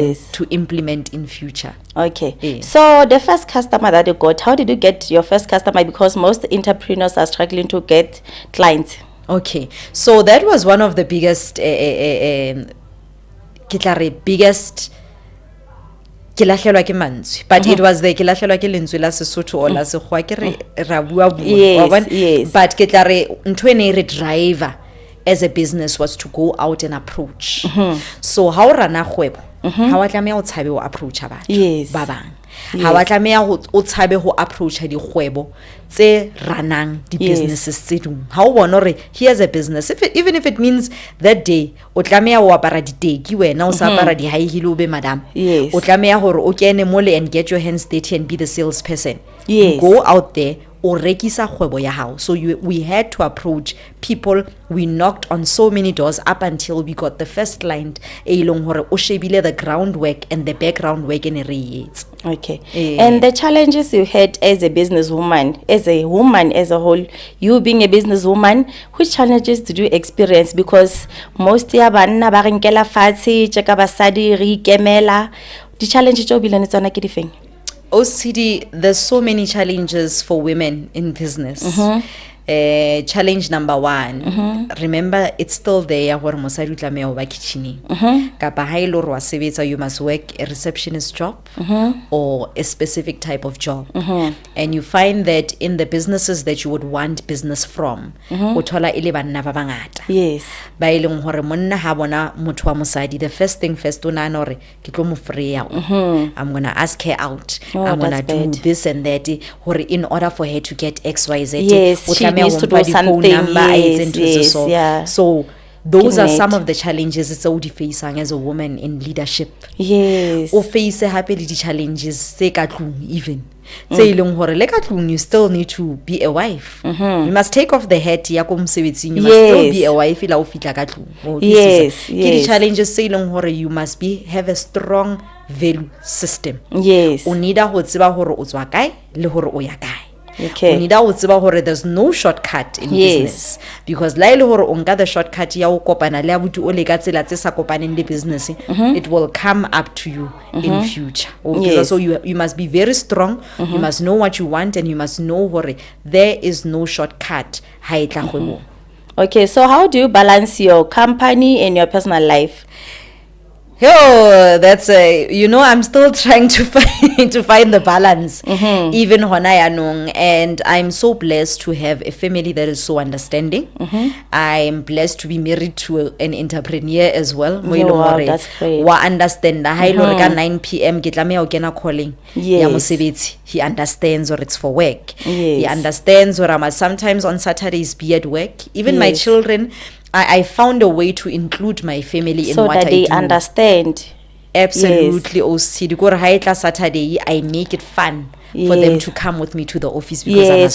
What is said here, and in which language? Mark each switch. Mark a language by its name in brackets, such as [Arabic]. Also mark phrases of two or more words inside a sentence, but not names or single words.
[English] Yes. to implement in future. Okay. Yeah. So the first customer that you got, how did you get your first customer? Because most entrepreneurs are struggling to get clients. Okay, so that was one of the biggest, biggest, [Southern Sotho] ke lahlehelwa ke mantswe, [English] but it was the [Southern Sotho] ke lahlehelwa ke lentswe la Sesotho or la Sekgowa ke re ra bua bua, [English] Yes, [Southern Sotho] wa bona? [English] yes. But [Southern Sotho] ke tla re ntho ene e re [English] driver as a business was to go out and approach. [Southern Sotho] So ha o rana kgwebo ha wa tlameha o tshabe o approach batho [English] Yes. [Southern Sotho] ba bang. Ha wa tlameha o tshabe ho approach dikgwebo tse ranang di [English] Yes. [Southern Sotho] businesses tse ding. Ha o bona hore [English] here's a business, even if it means that day [Southern Sotho] o tlameha o apara diteki wena o sa apara di [English] high heel [Southern Sotho] o be madam. [English] Yes. [Southern Sotho] O tlameha hore o kene mole [English] and get your hands dirty and be the salesperson. Yes. Go out there [Southern Sotho] o rekisa kgwebo ya hao. [English] So we had to approach people. We knocked on so many doors up until we got the first client [Southern Sotho] e leng hore o shebile [English] the groundwork and the background work in [Southern Sotho] re etsa. [English] Okay. And the challenges you had as a businesswoman, as a woman as a whole, you being a businesswoman, which challenges did you experience? Because most [Southern Sotho] ya banna ba re nkela fatshe tjeka basadi re ikemela. Di challenges tšo bilane tsona ke difeng? [English] OCD, there's so many challenges for women in business. Challenge number one, remember it's still there where [Southern Sotho] mosadi o tlameha ho ba kitchening. Kapa ha ile hore wa sebetsa, [English] you must work a receptionist job or a specific type of job. And you find that in the businesses that you would want business from, [Southern Sotho] o thola ile banna ba bangata. [English] Yes. [Southern Sotho] Ba ileng hore monna ha bona motho wa mosadi, [English] the first thing first [Southern Sotho] o nahana hore ke tlo mo freya. [English] I'm going to ask her out. Oh, I'm going to that's do bad. this and that hore in order for her to get XYZ. Yes, [Southern Sotho] o [English] she [Southern Sotho] tlameha [English] needs [Southern Sotho] ho [English] to [Southern Sotho] mpa [English] do [Southern Sotho] di-phone [English] something. [Southern Sotho] number, a etse [English] Yes, [Southern Sotho] ntho tse [English] yes, [Southern Sotho] so. [English] yeah. So those are some Connect. of the challenges [Southern Sotho] tse o di [English] facing as a woman in leadership. Yes. [Southern Sotho] O face hape le di-challenges tse ka tlung even. Tse ileng hore le ka tlung [English] you still need to be a wife. You must take off the hat [Southern Sotho] ya ko mosebetsing. [English] You must still Yes. be a wife [Southern Sotho] la o fitla ka tlung. O [English] Yes, [Southern Sotho] utlwisisa? Ke [English] yes. di-challenges [Southern Sotho] tse ileng hore [English] you must have a strong value system. Yes. [Southern Sotho] O need ho tseba hore o tswa kae le hore o ya kae. [English] Okay. O need [Southern Sotho] ho tseba hore [English] there's no shortcut in Yes. business, because [Southern Sotho] la ile hore o nka [English] the shortcut [Southern Sotho] ya o kopana le abuti o le ka tsela tse sa kopaneng le [English] business, it will come up to you in future. Yes. So you must be very strong. You must know what you want, and you must know hore there is no shortcut [Southern Sotho] ha e tla kgwebong. [English] Okay, so how do you balance your company and your personal life? Oh, that's I'm still trying to find the balance, even [Southern Sotho] hona yanong, [English] and I'm so blessed to have a family that is so understanding. I'm blessed to be married to an entrepreneur as well. Wow, that's great. [Southern Sotho] Wa understand na ha 9 p.m. ke tlameha o kena calling ya mosebetsi. [English] He understands, or it's for work. He understands, or I must sometimes on Saturdays be at work. Even my children, I found a way to include my family in so what I do. So that they understand. Absolutely. Saturday, I make it fun for them to come with me to the office, because